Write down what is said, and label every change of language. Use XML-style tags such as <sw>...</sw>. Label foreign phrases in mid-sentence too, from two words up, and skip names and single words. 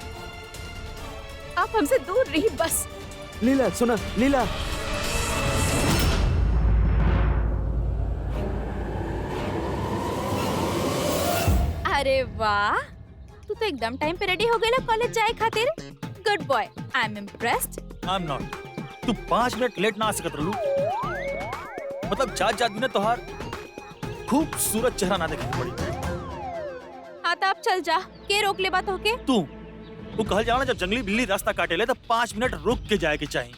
<bho>आप हमसे दूर रही बस। लीला सुना, लीला। अरे वाह, तू तो एकदम टाइम पे रेडी हो गया कॉलेज जाए खातिर।</bho> <en>Good boy, I am impressed. I am not.</en> <bho>तू 5 मिनट लेट ना आ सकत रहलू। मतलब जात भी ना तोहार खूबसूरत चेहरा ना देखे पड़ी। हाँ तो अब चल जा, के रोक ले बात होके। तू कहल जाओ ना, जब जंगली बिल्ली रास्ता काटे ले तो 5 मिनट रुक के जाए के चाहिए।</bho>